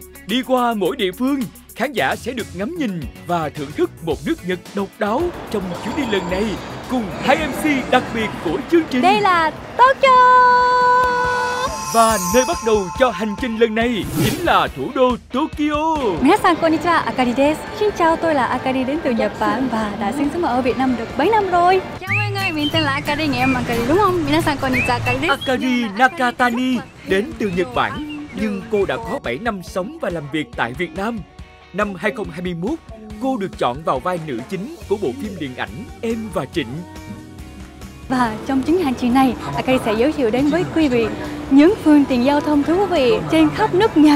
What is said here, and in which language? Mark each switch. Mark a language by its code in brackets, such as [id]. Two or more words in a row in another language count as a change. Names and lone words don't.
[vi] Đi qua mỗi địa phương, khán giả sẽ được ngắm nhìn và thưởng thức một nước Nhật độc đáo trong chuyến đi lần này cùng hai MC đặc biệt của chương trình. Đây là Tokyo! Và nơi bắt đầu cho hành trình lần này chính là thủ đô Tokyo. [ja] 皆さんこんにちは、Akariです. [vi] Xin chào, tôi là Akari đến từ Nhật Bản và đã sinh sống ở Việt Nam được 7 năm rồi. Chào mọi người, mình tên là Akari, nghe em Akari đúng không? [ja] 皆さんこんにちは、Akariです. [vi] Akari Nakatani đến từ Nhật Bản, nhưng cô đã có 7 năm sống và làm việc tại Việt Nam. Năm 2021, cô được chọn vào vai nữ chính của bộ phim điện ảnh Em và Trịnh. Và trong chuyến hành trình này, Akari sẽ giới thiệu đến với quý vị những phương tiện giao thông thú vị trên khắp nước Nhật.